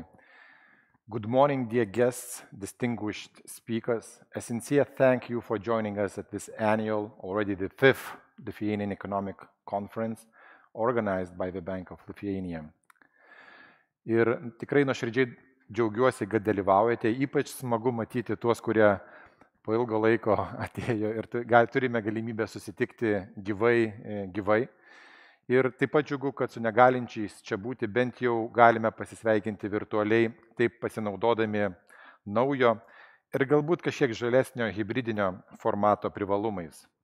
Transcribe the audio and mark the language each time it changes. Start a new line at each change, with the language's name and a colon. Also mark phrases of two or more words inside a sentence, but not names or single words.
English: Good morning, dear guests, distinguished speakers. A sincere thank you for joining us at this annual, already the 5th Lithuanian Economic Conference, organized by the Bank of Lithuania.
Lithuanian: Ir tikrai nuoširdžiai džiaugiuosi, kad dalyvaujate, ypač smagu matyti tuos, kurie po ilgo laiko atėjo ir turime galimybę susitikti gyvai. Ir taip pat džiugu, kad su negalinčiais čia būti bent jau galime pasisveikinti virtualiai, taip pasinaudodami naujo ir galbūt kažkiek žalesnio hibridinio formato privalumais.